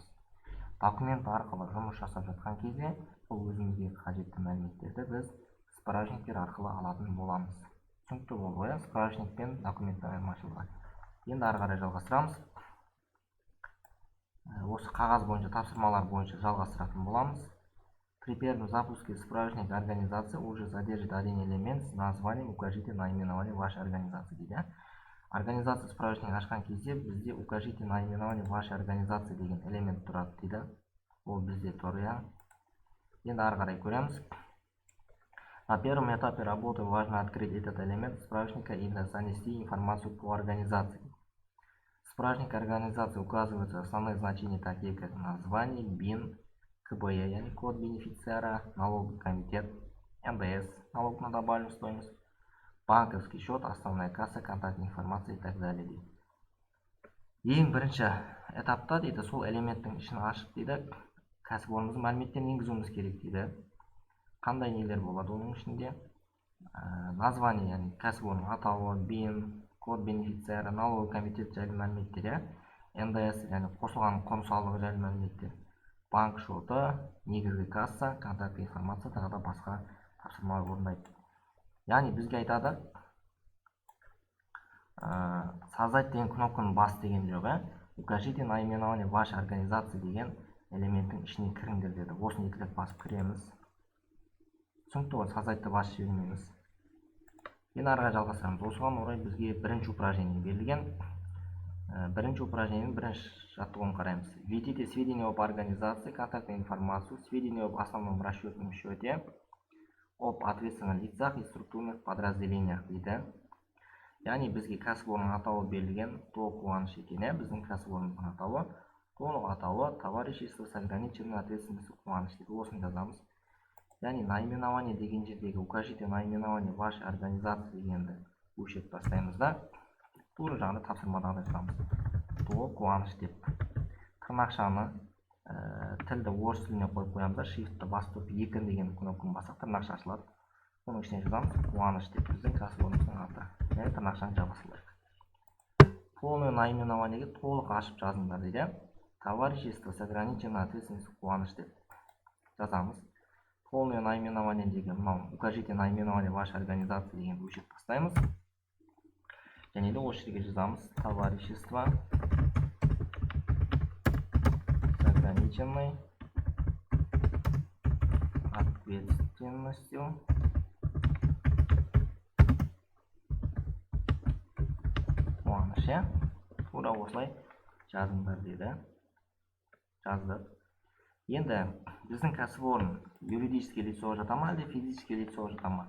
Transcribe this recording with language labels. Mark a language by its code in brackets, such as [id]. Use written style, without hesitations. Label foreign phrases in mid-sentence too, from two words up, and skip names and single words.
[kk] Документ арқылы жұмыс жасап жатқан кезде бұл өзімізге қажетті мәліметтерді біз справочниктер арқылы алатын боламыз. Түсінікті болды ғой, справочник пен документтің айырмашылығы. Енді ары қарай жалғастырамыз. Осы қағаз бойынша, тапсырмалар бойынша жалғастыратын боламыз. [ru] При первом запуске справочник организации уже содержит один элемент с названием укажите наименование вашей организации дейді. [kk] Организация справочник ашқан кезде бізде [ru] укажите наименование вашей организации [kk] деген элемент тұрады дейді. Ол бізде тұр, иә. Енді ары қарай көреміз. [ru] На первом этапе работы важно открыть этот элемент справочника и занести информацию по организации. В справочнике организации указываются основные значения, такие как название, БИН, КБЕ, яғни код бенефициара, налоговый комитет, НДС, налог на добавленную стоимость, банковский счет, основная касса, контактная информация и так далее. [kk] Ең бірінші этапта дейді, сол элементтің ішін ашып дейді, кәсіпорнымыздың мәліметтерін енгізуіміз керек дейді. Қандай нелер болады оның ішінде? Название, яғни кәсіпорын атауы, БИН, [ru] код бенефициары, налоговый комитет [kk] жайлы мәліметтер, НДС, яғни қосылған құн салығы жайлы мәліметтер, банк шоты, негізгі касса, [ru] контакт информация, [kk] тағы да басқа тапсырмалар орындайды. Яғни бізге айтады, создать деген кнопканың бас деген жоқ, [ru] укажите наименование вашей организации [kk] деген элементтің ішіне кіріңдер деді. Осыны екі рет басып кіреміз. Түсінікті ғой, создайтты басып жібермейміз. Енді ары қарай жалғастырамыз. Осыған орай бізге бірінші упражнение берілген. Бірінші упражнениенің бірінші жаттығуын қараймыз. Введите сведения об организации, контактную информацию, сведения об основном расчетном счете, об ответственных лицах и структурных подразделениях дейді. Яғни бізге кәсіпорын атауы берілген, толық қуаныш екен, біздің кәсіпорынның атауы, толық атауы [ru] товарищество с ограниченной ответственностью [kk] қуаныш дейді. Осыны жазамыз. Яғни наименование деген жердегі [ru] укажите наименование вашей организации [kk] дегенді өшіріп тастаймыз да, тура жағында тапсырмадағы жазамыз. Толық қуаныш деп. Тырнақшаны тілді орыс тіліне қойып қоямыз да, shiftті басып тұрып 2 деген кнопканы бассақ тырнақша ашылады. Оның ішіне жазамыз қуаныш деп, біздің кәсіпорнымыздың аты. Яғни тырнақшаны жаба салайық. [ru] Полное наименованиеге [kk] толық ашып жазыңдар дейді. [ru] Товарищество с ограниченной ответственностью қуаныш [kk] деп жазамыз. [ru] Полное наименование [kk] деген мынау [ru] укажите наименование вашей организации [kk] деген өшіріп тастаймыз. Және де осы жерге жазамыз [ru] товарищество с ограниченной ответственностью [kk] қуаныш. Тура осылай жазыңдар деді. Жаздық. Енді біздің кәсіпорын [ru] юридический лицо [kk] жата ма, әлде [ru] физический лицо [kk] жата ма?